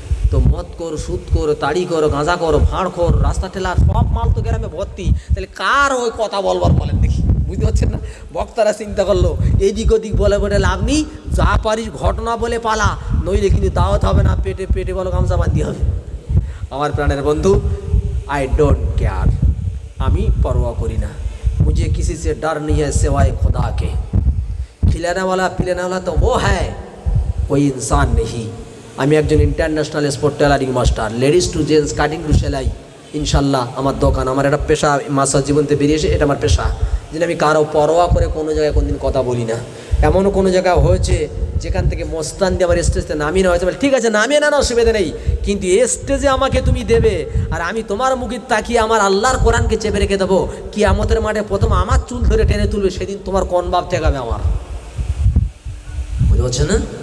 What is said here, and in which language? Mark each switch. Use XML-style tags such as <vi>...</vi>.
<bn>তো মদ কর, সুদ কর, তাড়ি কর, গাঁজা কর, ভাঁড় কর, রাস্তা ঠেলার সব মাল তো গ্রামে ভর্তি, তাহলে কার ওই কথা বলবার বলেন দেখি? বুঝতে পারছেন না? বক্তারা চিন্তা করলো এদিক ওদিক বলে বলে লাভ নেই, যা পারিস ঘটনা বলে পালা, নইলে কিন্তু দাওয়াত হবে না, পেটে পেটে বলো গামছা বাঁধতে হবে। আমার প্রাণের বন্ধু,</bn> <en>I don't care,</en> <bn>আমি পরোয়া করি না।</bn> <hi>मुझे किसी से डर नहीं है सिवाय खुदा के, खिलाने वाला पिलाने वाला तो वो है, कोई इंसान नहीं।</hi> <bn>আমি একজন international sport tailoring master, ladies two gents, cutting to সেলাই, ইনশাল্লাহ আমার দোকান, আমার একটা পেশা, মাস্টার জীবনতে বেরিয়েছে, এটা আমার পেশা। যেন আমি কারো পরোয়া করে কোনো জায়গায় কোনোদিন কথা বলি না। এমনও কোনো জায়গায় হয়েছে যেখান থেকে মস্তান দিয়ে আমার স্টেজে নামিয়ে নেওয়া হয়েছে, ঠিক আছে নামিয়ে নেওয়ার অসুবিধা নেই, কিন্তু স্টেজে আমাকে তুমি দেবে, আর আমি তোমার মুখে তাকিয়ে আমার আল্লাহর কোরআনকে চেপে রেখে দেবো, কিয়ামতের মাঠে প্রথম আমার চুল ধরে টেনে তুলবে, সেদিন তোমার কোন বাপ ঠেকাবে আমার? বুঝতে পারছেন না?</bn>